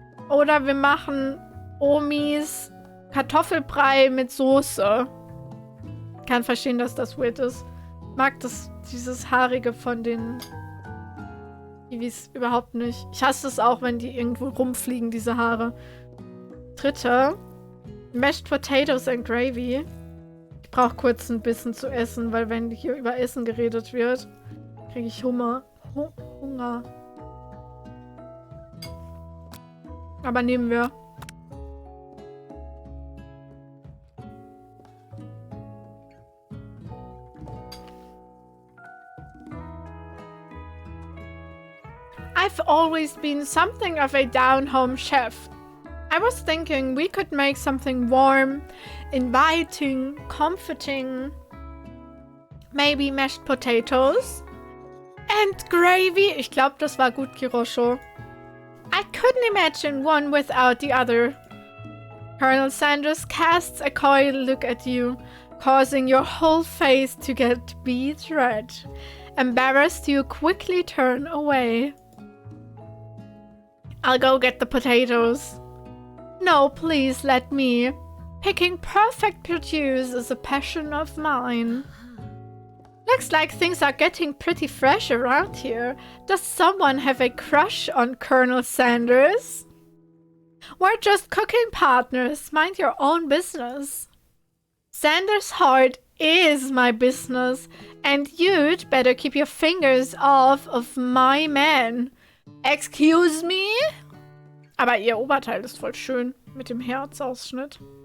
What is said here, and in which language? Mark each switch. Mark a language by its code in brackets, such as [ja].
[de] Oder wir machen Omis Kartoffelbrei mit Soße. Ich kann verstehen, dass das weird ist. Ich mag dieses Haarige von den Kiwis überhaupt nicht. Ich hasse es auch, wenn die irgendwo rumfliegen, diese Haare. Dritte. [en] Mashed Potatoes and Gravy. [de] Ich brauche kurz ein bisschen zu essen, weil wenn hier über Essen geredet wird, kriege ich Hunger. Hunger. Aber nehmen wir. [en] I've always been something of a down-home chef. I was thinking we could make something warm, inviting, comforting. Maybe mashed potatoes and gravy. [de] Ich glaube, das war gut, Kirosho. [en] I couldn't imagine one without the other. Colonel Sanders casts a coy look at you, causing your whole face to get beet red. Embarrassed, you quickly turn away. I'll go get the potatoes. No, please let me. Picking perfect produce is a passion of mine. Looks like things are getting pretty fresh around here. Does someone have a crush on Colonel Sanders? We're just cooking partners. Mind your own business. Sanders' heart is my business, and you'd better keep your fingers off of my man. Excuse me? [de] Aber ihr Oberteil ist voll schön mit dem Herzausschnitt.